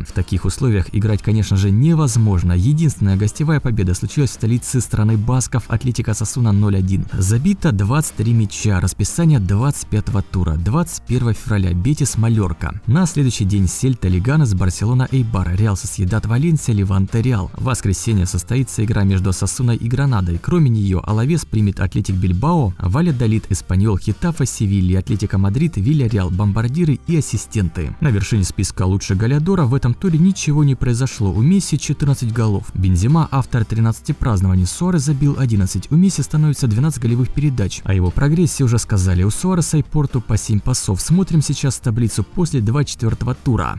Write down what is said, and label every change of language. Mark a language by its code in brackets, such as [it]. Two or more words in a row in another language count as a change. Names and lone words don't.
[ru] В таких условиях играть, конечно же, невозможно. Единственная гостевая победа случилась в столице страны басков Атлетико Осасуна 0-1. Забито 23 мяча. Расписание 25-го тура. 21 февраля Бетис Мальорка. На следующий день Сельта Леганес, Барселона Эйбар, Реал Сосьедад Валенсия, Леванте Реал. В воскресенье состоится игра между Осасуной и Гранадой. Кроме нее Алавес примет Атлетик Бильбао, Вальядолид, Эспаньол, Хетафе, Севилья, Атлетико Мадрид, Вильяреал, бомбардиры и ассистенты. На вершине списка лучших голеадора в этом туре ничего не произошло. У Месси 14 голов. Бензема, автор 13 празднований, Суарес забил 11. У Месси становится 12 голевых передач. О его прогрессе уже сказали. У Суареса и Порту по 7 пасов. Смотрим сейчас таблицу после 24-го тура.